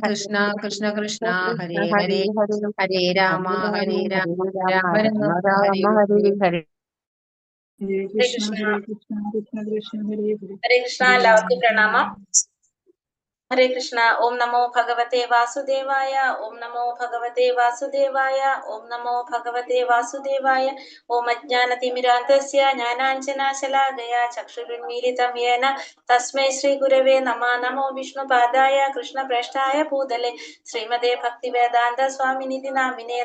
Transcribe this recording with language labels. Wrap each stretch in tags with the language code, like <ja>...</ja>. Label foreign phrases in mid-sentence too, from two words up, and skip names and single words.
<sa>Hare Krishna, Krishna Krishna, Krishna, Krishna, Hare Hare Hare, Hare, Hare Hare Rama, Rama, Hare Hare Rama, Rama, Rama Rama Rama, Hare Rama, Hare. Hare Hare. Hare Hare Krishna, Krishna. Hare Krishna, Krishna Krishna, Hare Hare. Hare Krishna. Hare Rama,</sa> <ml>എല്ലാവർക്കും</ml> <sa>Hare</sa> <ml>പ്രണാമം.</ml> <sa>Rama. ഹരേ കൃഷ്ണ. ഓം നമോ ഭഗവതേ വാസുദേവായ. ഓം നമോ ഭഗവതേ വാസുദേവായ. ഓം നമോ ഭഗവതേ വാസുദേവായ. ഓം അജ്ഞാനതിമിരാന്തസ്യ ജ്ഞാനാഞ്ജനാശലാകയാ ചക്ഷുരുന്മീലിതം യേന തസ്മൈ ശ്രീ ഗുരവേ നമഃ. നമോ വിഷ്ണുപാദായ കൃഷ്ണപ്രേഷ്ഠായ ഭൂതലേ ശ്രീമതേ ഭക്തിവേദാന്ത സ്വാമിനിധി നാമിനേ.</sa>